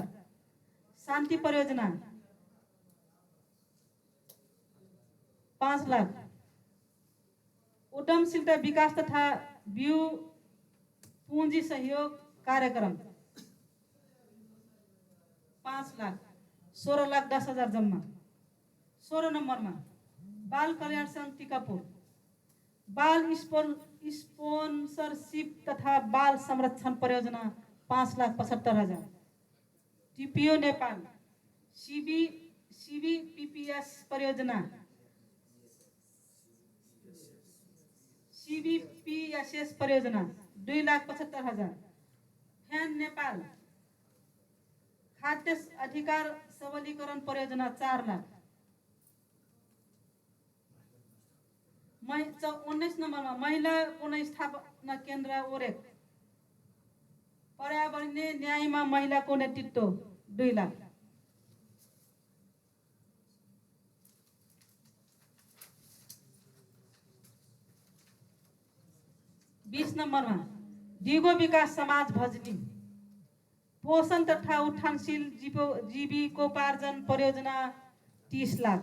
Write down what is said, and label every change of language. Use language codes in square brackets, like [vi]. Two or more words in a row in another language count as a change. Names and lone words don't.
[ne] शान्ति परियोजना 5 लाख। उद्यमशीलता विकास तथा व्यू पूंजी सहयोग कार्यक्रम 5 लाख, 16,10,000 जम्मा। 16 नम्बरमा बाल कल्याण संघ टिकापुर बाल स्पोन्सरशिप तथा बाल संरक्षण परियोजना 5,75,000। टीपीओ नेपाल CBPPS परियोजना CBPSS परियोजना 2,75,000। फैन नेपाल खाद्य अधिकार सबलीकरण परियोजना 4 लाख। 19 नम्बरमा महिला पुनर्स्थापना केन्द्र ओरेक पर्यावरणीय न्यायमा महिलाको नेतृत्व 2 लाख। 20 नम्बरमा दिगो विकास समाज भजनी पोषण तथा उत्थानशील जीविकोपार्जन परियोजना 30 लाख।